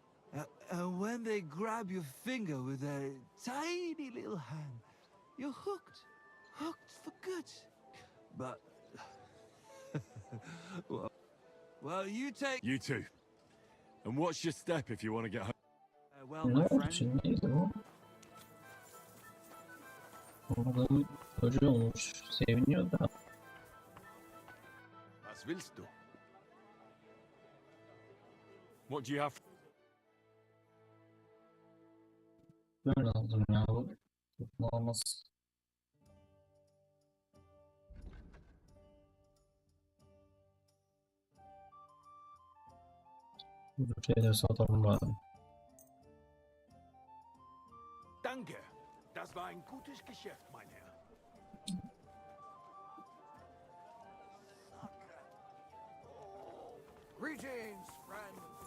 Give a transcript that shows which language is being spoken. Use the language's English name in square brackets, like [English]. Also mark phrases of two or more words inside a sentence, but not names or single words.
[English] And when they grab your finger with their tiny little hand, you're hooked. Hooked for good. But... well, you take... You too. And watch your step if you want to get home. well, [Turkish] Ne [English] my [Turkish] oldu [English] friend. [Turkish] şimdi, neydi bu? Adam çocuğu olmuş. Seviniyor da. [German] Was willst du? [English] What do you have? [Turkish] Böyle aldım ya. Bu olmaz. Bu şeyleri satalım bari. [German] Danke. Das war ein gutes Geschäft, mein Herr. [English] Greetings, friend.